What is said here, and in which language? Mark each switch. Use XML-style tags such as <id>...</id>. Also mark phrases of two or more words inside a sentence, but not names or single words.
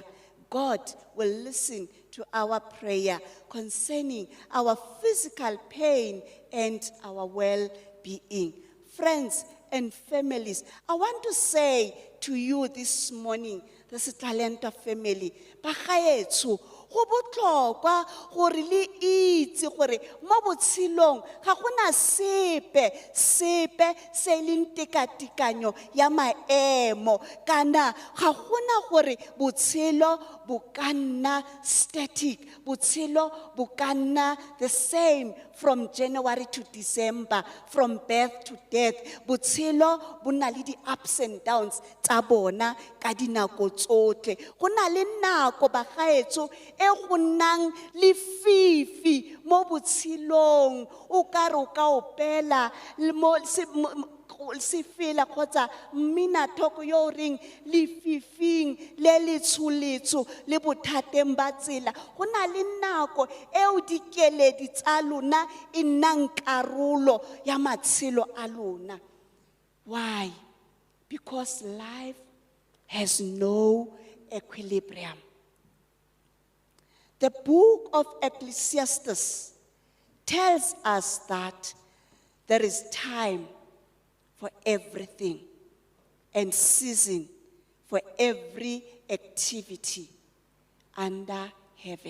<en>God will listen to our prayer concerning our physical pain and our well-being. Friends and families, I want to say to you this morning, this Talenta family,</en> <tn>bagaetsho, go botlhokwa gore le itse gore mo botshelong ga gona sepe se leng tekatekanyo ya maemo, kana ga gona gore botshelo bo ka nna static, botshelo bo ka nna</tn> <en>the same from January to December, from birth to death.</en> <tn>Botshelo bo na le di-</tn> <en>ups and downs</en> <tn>tsa bona ka dinako tsotlhe. Go na le nako bagaetsho e go nnang le fifi mo botshelong, o ka re o ka opela se fela kgotsa mminatoko yo o reng lefifing le letsholetso le bothateng ba tsela. Go na le nako eo dikeledi tsa lona e nnang karolo ya matshelo a lona.</tn> <en>Why? Because life has no equilibrium. The book of Ecclesiastes tells us that there is time for everything and season for every activity under heaven.</en>